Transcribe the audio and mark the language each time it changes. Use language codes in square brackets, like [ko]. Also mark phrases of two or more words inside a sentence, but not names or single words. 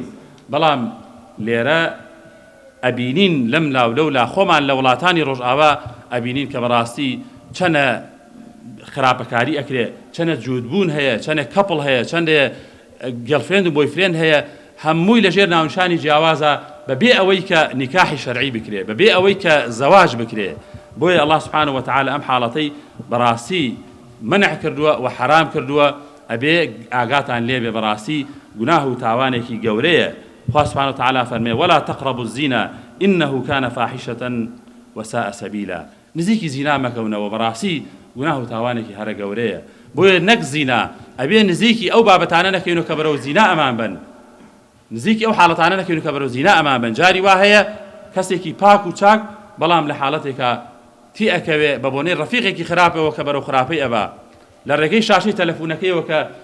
[ckb] بەڵام لێرە ئەبینین لەم لاو لەولا خۆمان لە وڵاتانی ڕۆژئاوا ئەبینین کە بەڕاستی چەنە خراپەکاری ئەکرێ چەنە جوودبوون هەیە چەنە کەپڵ هەیە چەندێ گەڵفرێند و بۆیفرێند هەیە هەمووی لەژێر ناونشانی جیاوازە بەبێ ئەوەی کە نیکاحی شەرعی بکرێ بەبێ ئەوەی کە زەواج بکرێ بۆیە [ar] الله سبحانه وتعالى [ckb] ئەم حاڵەتەی بەڕاستی منع کردووە و حرام کردووە ئەبێ ئاگاتان لێبێ بەڕاستی گوناح و تاوانێکی گەورەیە خوا [ar] سبحانه وتعالى [ckb] فەرمێ [ar] ولا تقربوا الزنا إنه كان فاحشة وساء سبيلا [ckb] نزیکی زینا مەکەونەوە بەڕاستی گوناح و تاوانێکی هەرە گەورەیە بۆیە نەک زینا ئەبێ نزیکی ئەو بابەتانە نەکەین و کە بەرەو زینا ئەمان بن نزیکی ئەو حاڵەتانە نەکەین و کە بەرەو زینا ئەمان بن جاری وا هەیە کەسێکی پاک و چاک بەڵام لە حاڵەتێکە تی ئەکەوێ بە بۆنەی ڕەفیقێکی خراپەوە کە بەرەو خراپەی ئەبا لە ڕێگەی شاشەی تەلەفۆنەکەیەوە کە